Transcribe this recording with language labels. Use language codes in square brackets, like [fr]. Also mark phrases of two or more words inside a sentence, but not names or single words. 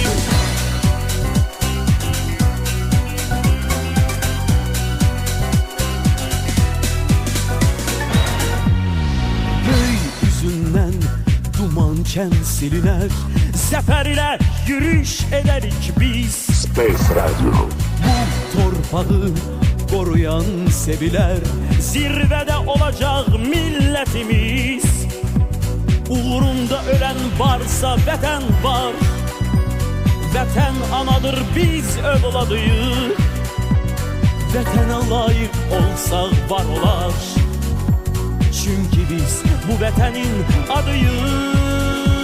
[tr] Dumanken siliner, zafer ile yürüyüş ederik biz. [en] Space Radio. [tr] Bu torpağı koruyan seviler, zirvede olacak milletimiz. Uğrunda ölen varsa vətən var. [az] Vətən anadır, biz övladıyıq. Vətənə layiq olsaq var olar. Çünkü biz bu vətənin adıyıq.